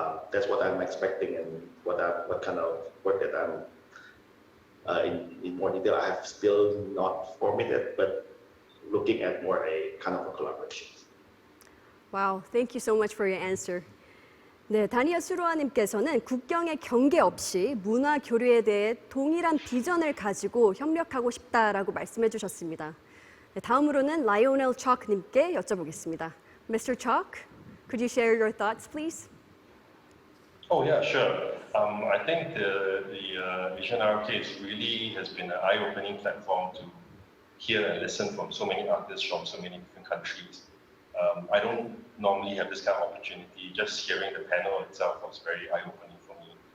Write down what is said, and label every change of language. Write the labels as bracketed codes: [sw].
[en] That's what I'm expecting, and what kind of work that I'm in more detail. I have still not formulated, but looking at more a kind of a collaboration. Wow, thank you so much for your answer. [ko] 네, 다니엘 수로아님께서는 국경의 경계 없이 문화 교류에 대해 동일한 비전을 가지고 협력하고 싶다라고 말씀해 주셨습니다. 네, 다음으로는 라이오넬 척님께 여쭤보겠습니다. [en] Mr. Chalk, could you share your thoughts, please? Oh yeah, sure. I think the ASEAN-ROK really has been an eye-opening platform to hear and listen from so many artists from so many different countries. I don't normally have this kind of opportunity. Just hearing the panel itself was very eye-opening for me.